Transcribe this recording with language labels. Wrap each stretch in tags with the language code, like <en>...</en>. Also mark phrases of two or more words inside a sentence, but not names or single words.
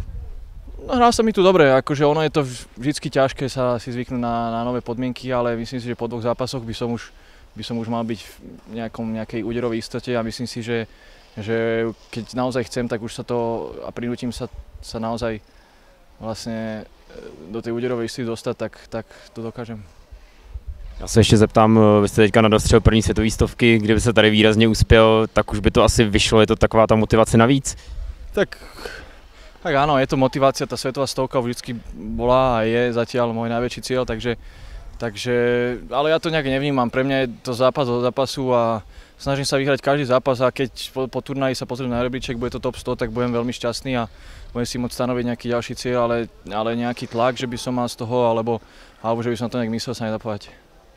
<sk>No, hrá sa mi tu dobre, akože ono je to vždycky ťažké sa si zvyknúť na nové podmienky, ale myslím si, že po dvoch zápasoch by som už mal byť v nejakej úderovej istote a myslím si, že keď naozaj chcem, tak už sa to a prinútim sa naozaj vlastne do tej úderovej istoty dostať, tak to dokážem.</sk> <cs>Já se ještě zeptám, vy jste teďka nadostřel první světový stovky, kdyby se tady výrazně uspěl, tak už by to asi vyšlo, je to taková ta motivace navíc?</cs> <sk>Tak áno, je to motivácia, tá svetová stovka vždycky bola a je zatiaľ môj najväčší cieľ, takže ale ja to nejak nevnímam, pre mňa je to zápas od zápasu a snažím sa vyhrať každý zápas a keď po turnaji sa pozriem na rebríček, bude to top 100, tak budem veľmi šťastný a budem si môcť stanoviť nejaký ďalší cieľ, ale nejaký tlak, že by som mal z toho, alebo že by som to nejak myslel, sa nedá povedať.</sk>